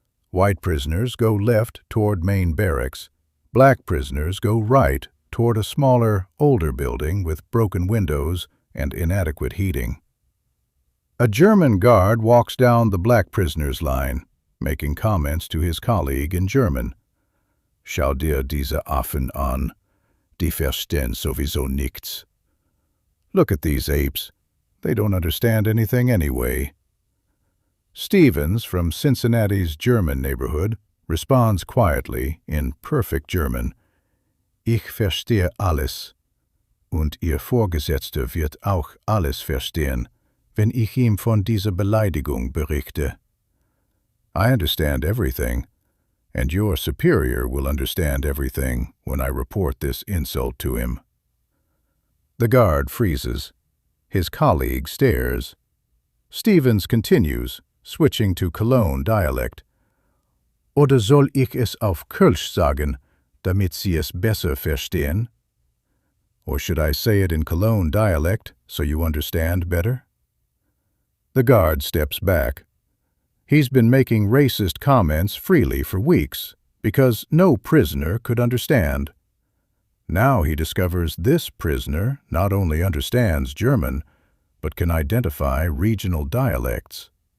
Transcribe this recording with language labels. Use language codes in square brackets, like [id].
[en] White prisoners go left toward main barracks. Black prisoners go right toward a smaller, older building with broken windows and inadequate heating. A German guard walks down the black prisoners' line, making comments to his colleague in German. [de] Schau dir diese Affen an, die verstehen sowieso nichts. [en] Look at these apes. They don't understand anything anyway. Stevens, from Cincinnati's German neighborhood, responds quietly in perfect German. [de] Ich verstehe alles. Und Ihr Vorgesetzter wird auch alles verstehen, wenn ich ihm von dieser Beleidigung berichte. [en] I understand everything, and your superior will understand everything when I report this insult to him. The guard freezes. His colleague stares. Stevens continues, switching to Cologne dialect. [de] Oder soll ich es auf Kölsch sagen, damit Sie es besser verstehen? [en] Or should I say it in Cologne dialect so you understand better? The guard steps back. He's been making racist comments freely for weeks because no prisoner could understand. Now he discovers this prisoner not only understands German, but can identify regional dialects.